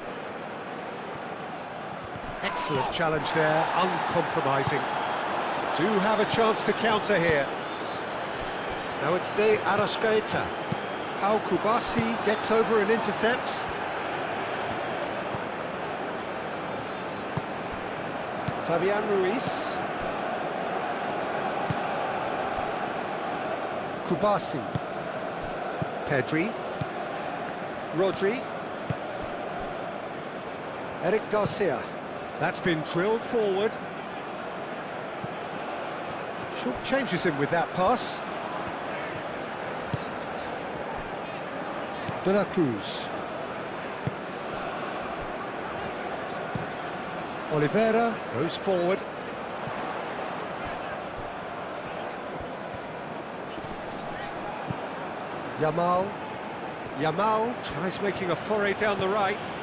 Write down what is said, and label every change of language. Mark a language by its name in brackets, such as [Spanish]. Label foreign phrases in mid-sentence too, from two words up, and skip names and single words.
[English] Excellent challenge there, uncompromising. Do have a chance to counter here. Now it's De Arrascaeta. Pau Kubasi gets over and intercepts. Fabian Ruiz. Kubasi. Pedri. Rodri. Eric Garcia. That's been drilled forward. Short changes him with that pass. De la Cruz. Oliveira goes forward. Yamal. Yamal tries making a foray down the right.